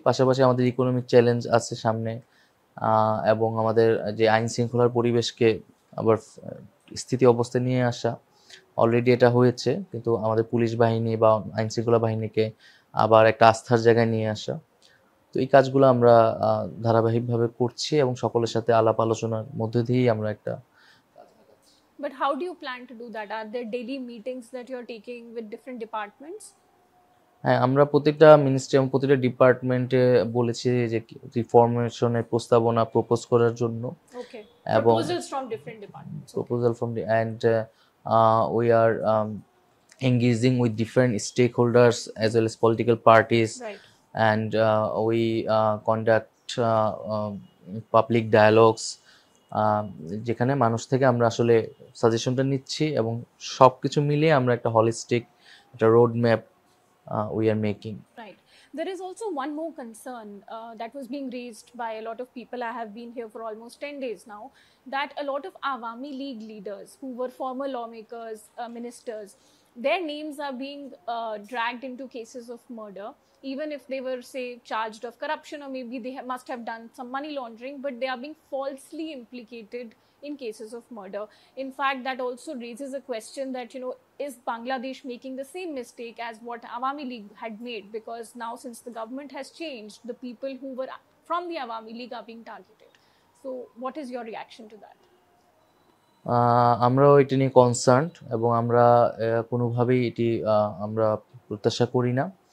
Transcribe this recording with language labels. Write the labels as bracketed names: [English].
[Bangla] পাশাপাশি আমাদের economic challenge আছে সামনে, এবং আমাদের যে আইন শৃঙ্খলার পরিবেশকে আবার স্থিতি অবস্থায় নিয়ে আসা, অলরেডি এটা হয়েছে, কিন্তু আমাদের পুলিশ বাহিনী বা আইন শৃঙ্খলা বাহিনীকে আবার একটা আস্থার জায়গায় নিয়ে আসা। তো এই কাজগুলো আমরা ধারাবাহিকভাবে করছি এবং সকলের সাথে আলাপ আলোচনার মধ্যে দিয়েই আমরা একটা। [English] But how do you plan to do that? Are there daily meetings that you're taking with different departments? [Bangla] হ্যাঁ, আমরা প্রত্যেকটা মিনিস্ট্রি এবং প্রত্যেকটা ডিপার্টমেন্টে বলেছি যে রিফরমেশনের প্রস্তাবনা প্রপোজ করার জন্য। [English] Okay. [Bangla] এবং [English] Proposals from different departments. proposal from the and we are engaging with different stakeholders as well as political parties. Right. And we conduct public dialogues, [Bangla] যেখানে মানুষ থেকে আমরা আসলে সাজেশনটা নিচ্ছি এবং সব কিছু মিলিয়ে আমরা একটা হলিস্টিক একটা road map [English] we are making. Right. There is also one more concern that was being raised by a lot of people. I have been here for almost 10 days now, that a lot of Awami League leaders who were former lawmakers, ministers, their names are being dragged into cases of murder, even if they were, say, charged of corruption, or maybe they must have done some money laundering, but they are being falsely implicated in cases of murder. In fact, that also raises a question that, is Bangladesh making the same mistake as what Awami League had made? Because now, since the government has changed, the people who were from the Awami League are being targeted. So, what is your reaction to that? [Bangla] আমরাও এটি নিয়ে concerned, এবং আমরা কোনোভাবেই এটি আমরা প্রত্যাশা করি না।